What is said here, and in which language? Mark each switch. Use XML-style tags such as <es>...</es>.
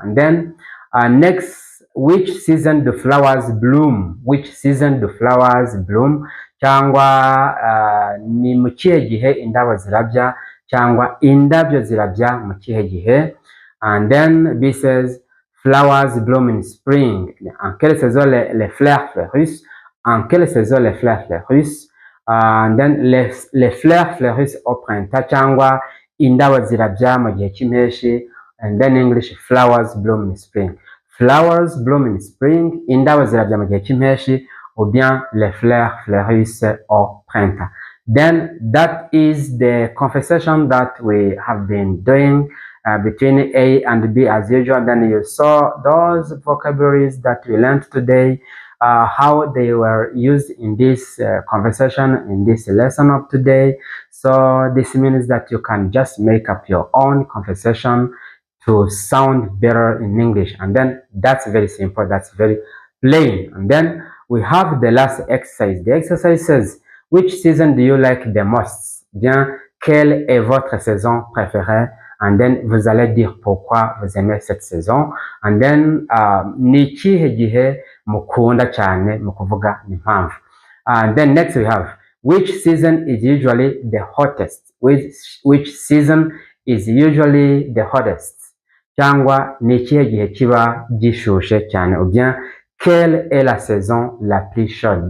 <en>And then next, which season do flowers bloom? Which season do flowers bloom?</en> <rw>Cyangwa ni mu kihe gihe indabo zirabya, cyangwa indabyo zirabya mu kihe gihe?</rw> <en>And then B says, flowers bloom in spring.</en> <fr>En quelle saison les fleurs fleurissent? En quelle saison les fleurs fleurissent?</fr> <en>And then</en> <fr>les fleurs fleurissent au printemps,</fr> <rw>cyangwa indabo zirabya mu gihe cy'impeshyi.</rw> <en>And then English, flowers bloom in spring. Flowers bloom in spring,</en> <rw>indabo zirabya mu gihe cy'impeshyi,</rw> <fr>ou bien les fleurs fleurissent au printemps.</fr> <en>Then that is the conversation that we have been doing between A and B as usual. Then you saw those vocabularies that we learned today, how they were used in this conversation, in this lesson of today. So this means that you can just make up your own conversation to sound better in English. And then that's very simple, that's very plain. And then we have the last exercise. The exercise says, which season do you like the most?</en> <fr>Bien, quelle est votre saison préférée?</fr> <en>And then</en> <fr>vous allez dire pourquoi vous aimez cette saison.</fr> <en>And then</en> <rw>ni ikihe gihe mukunda cyane, mu kuvuga n'impamvu.</rw> <en>And then next we have, which season is usually the hottest? Which season is usually the hottest?</en> <rw>Cyangwa ni ikihe gihe kiba gishushe cyane,</rw> <fr>ou bien quelle est la saison la plus chaude?</fr>